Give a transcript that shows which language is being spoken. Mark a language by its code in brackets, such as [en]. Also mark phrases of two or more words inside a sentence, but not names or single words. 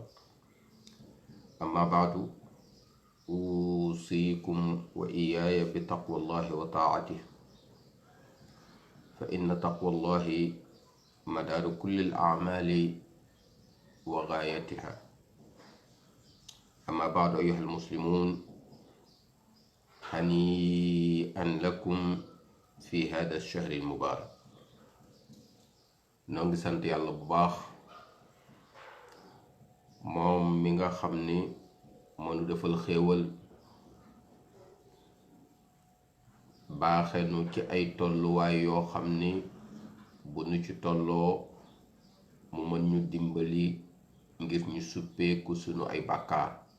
[ar] أما بعد، أوصيكم وإياي بتقوى الله وطاعته، فإن تقوى الله مدار كل الأعمال وغايتها. أما بعد أيها المسلمون، هنيئا لكم في هذا الشهر المبارك. [wo] noo ngi sant yàlla bu baax moom mi nga xam ni moo nu defal xéewal baaxe nu ci ay tolluwaay yoo xam ni bu nu ci tolloo mu mën ñu dimbali ngir ñu suppeeku sunu ay bàkkaar.